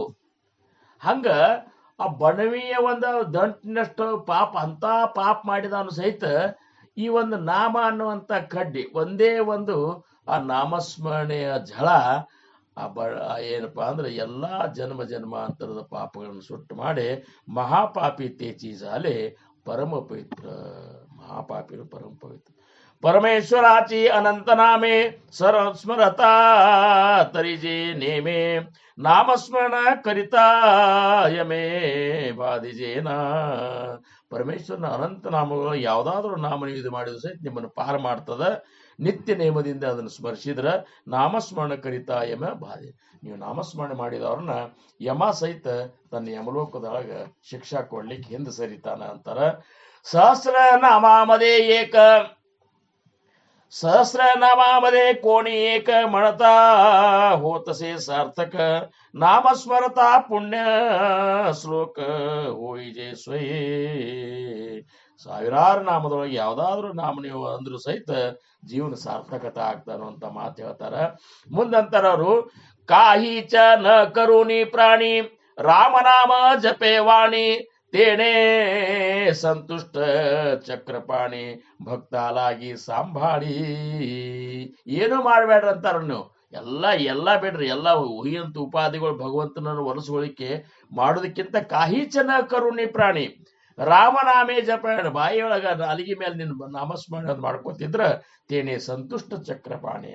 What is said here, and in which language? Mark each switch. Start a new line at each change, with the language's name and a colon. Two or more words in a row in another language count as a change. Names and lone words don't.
Kannada: ಹಂಗ ಆ ಬಣವಿಯ ಒಂದು ದಂಟಿನಷ್ಟು ಪಾಪ ಅಂತ ಪಾಪ ಮಾಡಿದವನು ಸಹಿತ ಈ ಒಂದು ನಾಮ ಅನ್ನುವಂತ ಕಡ್ಡಿ ಒಂದೇ ಒಂದು ಆ ನಾಮಸ್ಮರಣೆಯ ಝಳ ಏನಪ್ಪಾ ಅಂದ್ರೆ ಎಲ್ಲಾ ಜನ್ಮಾಂತರದ ಪಾಪಗಳನ್ನು ಸುಟ್ಟು ಮಾಡಿ
Marathi: महापापी तेचि जाले परम पवित्र महापापी परम पवित्र परमेश्वराची अनंत नामे सर्व स्मरता तरी जे नेमे नामस्मरण करिता यमे बाधिजेना
Kannada: ಪರಮೇಶ್ವರನ ಅನಂತ ನಾಮಗಳು ಯಾವುದಾದ್ರೂ ನಾಮ ನೀವು ಇದು ಮಾಡಿದ್ರು ಸಹಿತ ನಿಮ್ಮನ್ನು ಪಾರು ಮಾಡ್ತದ. ನಿತ್ಯ ನೇಮದಿಂದ ಅದನ್ನು ಸ್ಮರಿಸಿದ್ರ
Marathi: नामस्मरण करिता
Kannada: ಯಮ ಬಾಧೆ. ನೀವು ನಾಮಸ್ಮರಣೆ ಮಾಡಿದವ್ರನ್ನ ಯಮ ಸಹಿತ ತನ್ನ ಯಮಲೋಕದೊಳಗ ಶಿಕ್ಷಾ ಕೊಡ್ಲಿಕ್ಕೆ ಹಿಂದೆ ಸರಿತಾನ ಅಂತಾರ.
Marathi: सहस्र नामामध्ये एक सहस्र नामामध्ये कोणी एक म्हणता होतसे सार्थक नामस्मरता पुण्य श्लोक होई जे स्वये.
Kannada: ಸಾವಿರಾರು ನಾಮದೊಳಗೆ ಯಾವ್ದಾದ್ರು ನಾಮ ನೀವು ಅಂದ್ರೂ ಸಹಿತ ಜೀವನ ಸಾರ್ಥಕತೆ ಆಗ್ತಾನ ಅಂತ ಮಾತು ಹೇಳ್ತಾರ. ಮುಂದಂತಾರ ಅವರು
Marathi: काहीच न करणी प्राणी रामनाम जपे वाणी तेणे संतुष्ट चक्रपाणी भक्तालागी सांभाळी.
Kannada: ಏನು ಮಾಡಬೇಡ್ರಿ ಅಂತಾರ ನೀವು. ಎಲ್ಲ ಬೇಡ್ರಿ. ಎಲ್ಲ ಹುಯ್ಯಂತ ಉಪಾಧಿಗಳು ಭಗವಂತನನ್ನು ಒಲಿಸ್ಕೊಳ್ಳಿಕ್ಕೆ ಮಾಡೋದಕ್ಕಿಂತ
Marathi: काहीच न करणी प्राणी रामनामे जप
Kannada: ಬಾಯಿಯೊಳಗ ಅಲಿಗೆ ಮೇಲೆ ನಿನ್ನ ನಾಮಸ್ಮರಣೆ ಮಾಡ್ಕೋತಿದ್ರ
Marathi: तेणे संतुष्ट चक्रपाणी.